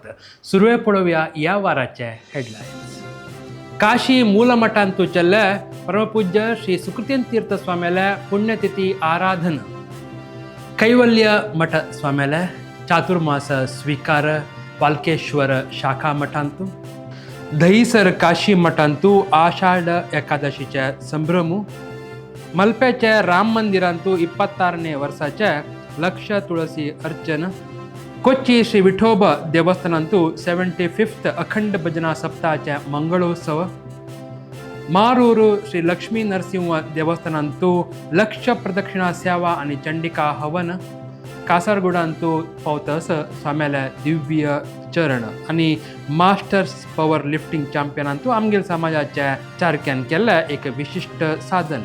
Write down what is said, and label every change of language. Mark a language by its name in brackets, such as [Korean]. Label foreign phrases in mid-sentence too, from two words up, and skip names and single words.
[Konkani] सुरवे पळोवया या वाराचे हेडलायन्स. काशी ಮೂಲಮಠಂತೂ चल्ले परमपूज्य श्री सुकृतीन तीर्थ स्वाम्याले पुण्यतिथी आराधन. कैवल्य मठ स्वाम्याले चातुर्मास स्वीकार वाल्केश्वर शाखा मठांतू. दहीसर काशी मठांतू आषाढ एकादशीचे संभ्रमू. मल्पेचे राम मंदिरांतू 26ನೇ वर्षाचे लक्ष तुळसी अर्चन. कोच्ची श्री विठोब देवस्थानांतू 75th अखंड भजना सप्ताहाचे मंगळोत्सव. मारूरू श्री लक्ष्मी नरसिंह देवस्थानांतू लक्ष प्रदक्षिणा सेवा आणि चंडिका हवन. कासारगोडांतू पावतस स्वाम्याले दिव्य चरण आणि मास्टर्स पॉवर लिफ्टिंग चॅम्पियनांतू आमगेल समाजाच्या चारक्यान केल्ले एक विशिष्ट साधन.